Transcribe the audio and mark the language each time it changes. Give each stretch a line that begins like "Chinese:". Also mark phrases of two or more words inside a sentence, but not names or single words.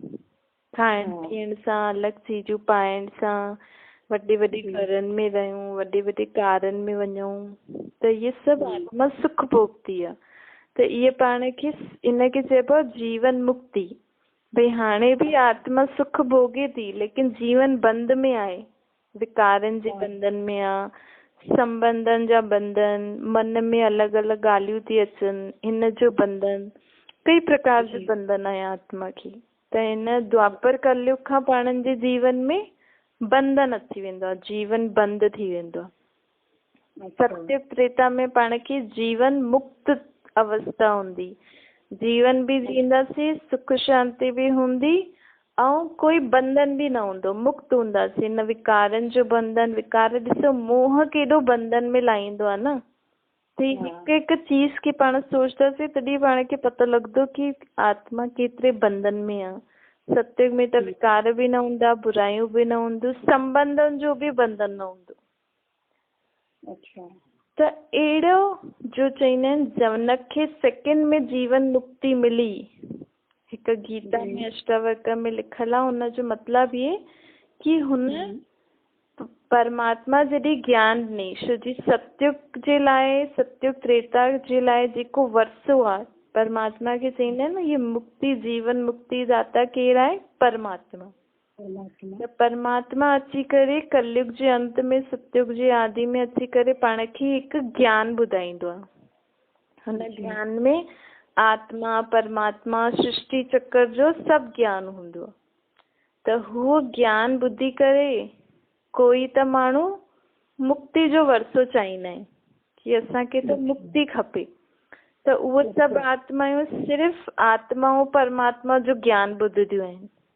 Sindhi: खाइण पीअण सां, अलॻि चीजूं पाइण सां, वॾे वॾे घरनि में रहूं, वॾे वॾे कारनि में वञूं, त इहे सभु आत्मा सुख भोगती आहे। त इहे पाण खे इनखे चइबो आहे जीवन मुक्ति। भई हाणे भी आत्मा सुख भोगे थी, लेकिन जीवन बंद में आहे, विकारनि जे बंधन में आहे, संबंधनि जा बंधन, मन में अलॻि अलॻि ॻाल्हियूं थी अचनि, हिन जो बंधन, कई प्रकार जो बंधन आहे आत्मा खे। त हिन द्वापर कलयुग खां पाणनि जे जीवन में बंधन अची वेंदो आहे, जीवन बंद थी वेंदो आहे। सत्युग त्रेता में पाण खे जीवन मुक्त अवस्था हूंदी, जीवन भी जींदासीं, सुख शांति भी हूंदी, ऐं कोई बंधन भी न हूंदो, मुक्त हूंदासीं। न विकारनि जो बंधन। विकार ॾिसो, मोह केॾो बंधन में लाहींदो आहे न। त हिकु हिकु चीज खे पाण सोचंदासीं तॾहिं पाण खे पतो लॻंदो कि आत्मा केतिरे बंधन में आहे। सत्युग में त विकार भी न हूंदा, बुराइयूं भी न हूंदियूं, संबंधनि जो भी बंधन न हूंदो। त अहिड़ो जो चईंदा आहिनि जनक खे सेकंड में जीवन मुक्ति मिली, हिकु गीता में अष्टावक्र में लिखल आहे। हुनजो मतिलबु इहे कि हुन परमात्मा जॾहिं ज्ञान ॾिनई, छो जी सतयुग जे लाइ, सतयुग त्रेता जे लाइ जेको वर्सो आहे, परमात्मा खे चईंदा आहिनि न, ये मुक्ति जीवन मुक्ति दाता केरु आहे? परमात्मा। त परमात्मा अची करे कलयुग जे अंत में, सतयुग जे आदि में अची करे पाण खे हिकु ज्ञान ॿुधाईंदो आहे। हुन ज्ञान में आत्मा, परमात्मा, सृष्टि चक्र जो सभु ज्ञान हूंदो आहे। त हू ज्ञान ॿुधी करे कोई त माण्हू मुक्ति जो वरसो चाहींदा आहिनि कि असांखे त मुक्ति खपे। त उहे सभु आत्मायूं सिर्फ़ आत्मा ऐं परमात्मा जो ज्ञान ॿुधंदियूं आहिनि।